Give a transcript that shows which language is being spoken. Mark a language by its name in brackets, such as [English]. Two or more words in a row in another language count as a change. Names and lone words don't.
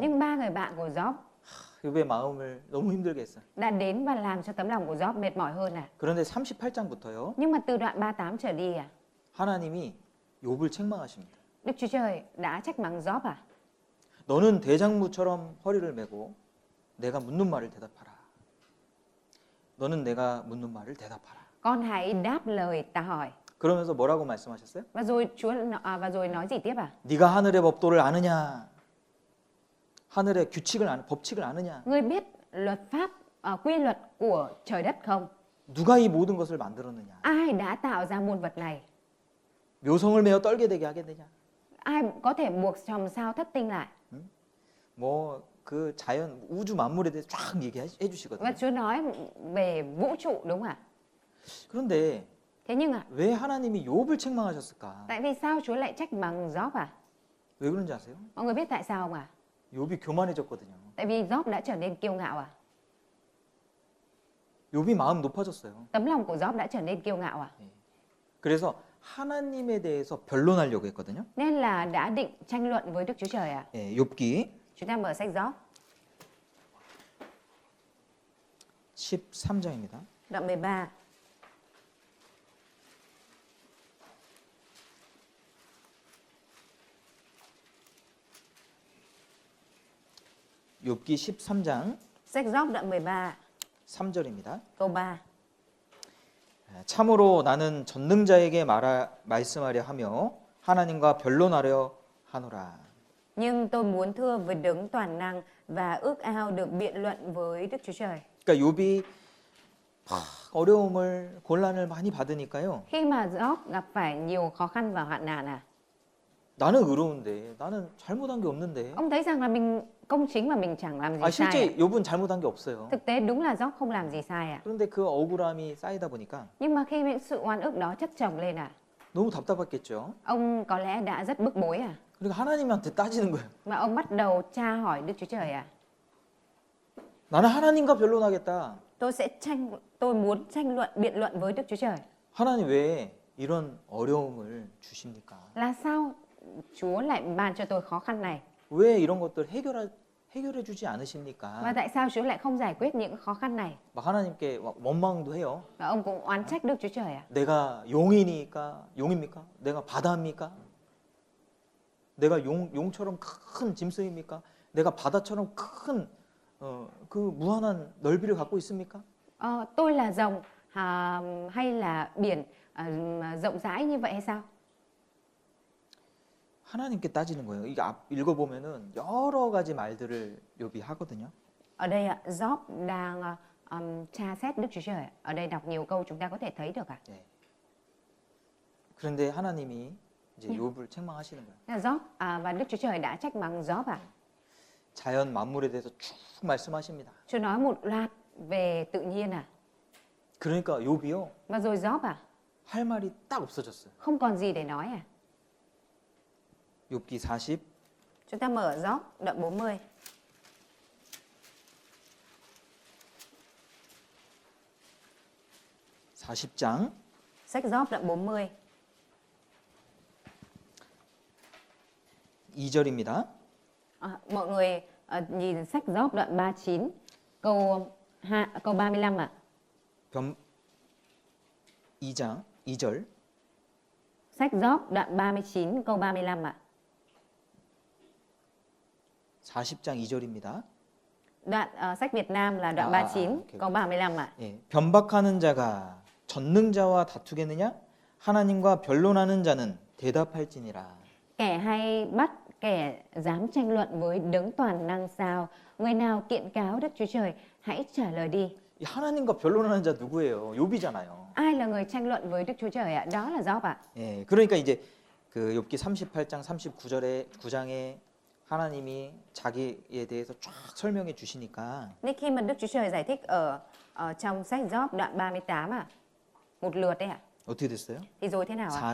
[Vietnamese] Nhưng ba người bạn của Gióp [Korean] 욥의 마음을 너무 힘들게 했어요. [Vietnamese] đã đến và làm cho tấm lòng của Gióp mệt mỏi hơn à? [Korean] 그런데 38장부터요. [Vietnamese] Nhưng mà từ đoạn 38 trở đi à? [Korean] 하나님이 욥을 책망하십니다. [Vietnamese] Đức Chúa Trời đã trách mắng Gióp à? [Korean] 너는 대장무처럼 허리를 메고 내가 묻는 말을 대답하라. 너는 내가 묻는 말을 대답하라. [Vietnamese] Con hãy đáp lời ta hỏi. [Korean] 그러면서 뭐라고 말씀하셨어요? [Vietnamese] Và rồi nói gì tiếp à? [Korean] 네가 하늘의 법도를 아느냐? 하늘의 법칙을 아느냐? [Vietnamese] Ngươi biết luật pháp, quy luật của trời đất không? [Korean] 누가 이 모든 것을 만들었느냐? [Vietnamese] Ai đã tạo ra muôn vật này? [Korean] 묘성을 메어 떨게 되게 하겠느냐? [Vietnamese] Ai có thể buộc chòm sao thất tinh lại? [Korean] 뭐 그 자연 우주 만물에 대해서 쫙 얘기해 [Vietnamese] Và [Korean] 주시거든요. [Vietnamese] Chúa nói về vũ trụ đúng không ạ? [Korean] 그런데 [Vietnamese] Thế nhưng [Korean] 왜 하나님이 욥을 책망하셨을까? [Vietnamese] tại vì sao Chúa lại trách mắng Gióp à? [Korean] 왜 그런지 아세요? [Vietnamese] Mọi người biết tại sao không ạ? [Korean] 욥이 교만해졌거든요. [Vietnamese] Tại vì Gióp đã trở nên kiêu ngạo à? [Korean] 욥이 마음 높아졌어요. [Vietnamese] Tấm lòng của Gióp đã trở nên kiêu ngạo à? [Korean] 그래서 하나님에 대해서 변론하려고 했거든요. [Vietnamese] Nên là đã định tranh luận với Đức Chúa Trời à? [Korean] 예, 욥기 [Vietnamese] Chúng ta mở sách Gióp, [Korean] 13장입니다. [Vietnamese] đoạn 13. [Korean] 욥기 13장 [Vietnamese] Sách Gióp đoạn 13, [Korean] 3절입니다. [Vietnamese] câu 3. [Korean] 참으로 나는 전능자에게 말씀하려 하며 하나님과 변론하려 하노라. [Vietnamese] Nhưng tôi muốn thưa với đấng toàn năng và ước ao được biện luận với Đức Chúa Trời. [Korean] 그러니까 욥이 어려움을 곤란을 많이 받으니까요. [Vietnamese] Khi mà Gióp gặp phải nhiều khó khăn và hoạn nạn à? [Korean] 나는 의로운데 나는 잘못한 게 없는데. [Vietnamese] Ông thấy rằng là mình công chính mà mình chẳng làm gì [Korean] 아, [Vietnamese] sai. [Korean] 실제 욥은 잘못한 게 없어요. [Vietnamese] Thực tế đúng là Gióp không làm gì sai à? [Korean] 그런데 그 억울함이 쌓이다 보니까 [Vietnamese] Nhưng mà khi những sự oan ức đó chất chồng lên à? [Korean] 너무 답답했겠죠. [Vietnamese] Ông có lẽ đã rất bức bối à? [Korean] 그러니까 하나님한테 따지는 거예요. [Vietnamese] Mà ông bắt đầu tra hỏi Đức Chúa Trời à? [Korean] 나는 하나님과 변론하겠다. [Vietnamese] Tôi muốn tranh luận, biện luận với Đức Chúa Trời. [Korean] 하나님 왜 이런 어려움을 주십니까? [Vietnamese] Là sao Chúa lại ban cho tôi khó khăn này? [Korean] 왜 이런 것들 해결해 주지 [Vietnamese] Và [Korean] 않으십니까? [Vietnamese] tại sao Chúa lại không giải quyết những khó khăn này? [Korean] 막 하나님께 막 원망도 해요. [Vietnamese] Và ông cũng oán trách Đức Chúa Trời à? [Korean] 내가 용입니까? 내가 바다입니까? 내가 용처럼 큰 짐승입니까? 내가 바다처럼 큰 그 무한한 넓이를 갖고 있습니까? [Vietnamese] Tôi là rồng hay là biển rộng rãi như vậy hay sao? [Korean] 하나님께 따지는 거예요. 이게 읽어보면은 여러 가지 말들을 욥이 하거든요. [Vietnamese] Ở đây Gióp đang tra xét Đức Chúa Trời. Ở đây đọc nhiều câu chúng ta có thể thấy được à? [Korean] 네. 그런데 하나님이 이제 욥을 책망하시는 거예요. [Vietnamese] Gióp và Đức Chúa Trời đã trách mắng Gióp à? [Korean] 자연 만물에 대해서 쭉 말씀하십니다. [Vietnamese] Chúa nói một loạt về tự nhiên à? [Korean] 그러니까 욥이요 [Vietnamese] Và rồi Gióp à? [Korean] 할 말이 딱 없어졌어요. [Vietnamese] Không còn gì để nói à? [Korean] 욥기 40 [Vietnamese] Chúng ta mở Gióp đoạn 40. [Korean] 40장 [Vietnamese] Sách Gióp đoạn 40. [Korean] 2절입니다. [Vietnamese] Mọi người nhìn sách Gióp đoạn 39 câu 35 ạ. [Korean] 변 2장 2절. [Vietnamese] Sách Gióp đoạn 39 câu 35 ạ. [Korean] 40장 2절입니다. [Vietnamese] Đoạn sách Việt Nam là đoạn 39 [Korean] 오케이. [Vietnamese] câu 35 ạ. [Korean] 예, 변박하는 자가 전능자와 다투겠느냐? 하나님과 변론하는 자는 대답할지니라. [Vietnamese] Kẻ hay bắt kẻ dám tranh luận với đấng toàn năng sao? Người nào kiện cáo Đức Chúa Trời, hãy trả lời đi. [Korean] 이 하나님과 변론하는 자 누구예요? 욥이잖아요. [Vietnamese] Ai là người tranh luận với Đức Chúa Trời ạ? Đó là Gióp ạ. [Korean] 예, 그러니까 이제 그 욥기 38장 9장에 하나님이 자기에 대해서 쫙 설명해 주시니까 [Vietnamese] Nên khi mà Đức Chúa Trời giải thích ở trong sách Gióp đoạn 38 ạ, một lượt đấy ạ, [Korean] 어떻게 됐어요? [Vietnamese] thì rồi thế nào ạ?